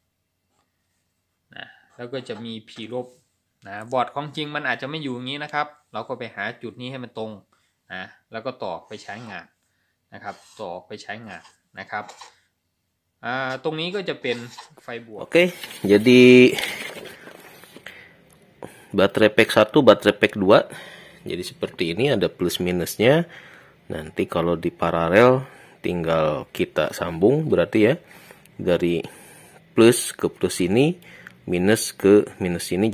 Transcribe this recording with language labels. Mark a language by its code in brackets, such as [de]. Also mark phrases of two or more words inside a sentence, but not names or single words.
[th] แล้วก็จะมี P ลบบอร์ดของจริงมันอาจจะไม่อยู่อย่างนี้นะครับเราก็ไปหาจุดนี้ให้มันตรงแล้วก็ต่อไปใช้งานนะครับต่อไปใช้งานนะครับตรงนี้ก็จะเป็นไฟบวก [id] Oke, jadi baterai pack 1, baterai pack 2. Jadi seperti ini ada plus minusnya. Nanti kalau di paralel tinggal kita sambung berarti ya dari plus ke plus ini, minus ke minus ini.